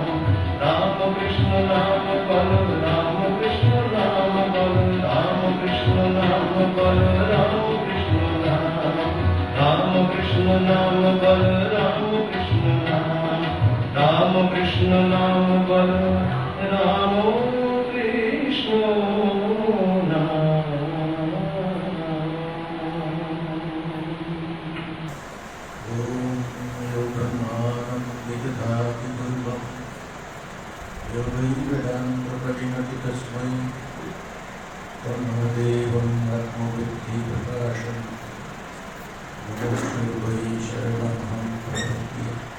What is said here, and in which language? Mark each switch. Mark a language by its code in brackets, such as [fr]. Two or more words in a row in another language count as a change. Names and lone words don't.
[bn] রাম কৃষ্ণ নাম বল রাম কৃষ্ণ নাম, বল রাম কৃষ্ণ নাম, বল রাম কৃষ্ণ নাম। রাম কৃষ্ণ নাম বল রাম কৃষ্ণ নাম, রাম কৃষ্ণ নাম বল রাম কৃষ্ণ নাম। [sa] ओम यो ब्रह्माणं विदधाति पूर्वं यो वै वेदान्तप्रतिमति तस्मै तन्नो देवम् आत्मबुद्धिप्रकाशम् नमोऽस्तु वै शरणमहं प्रपद्ये।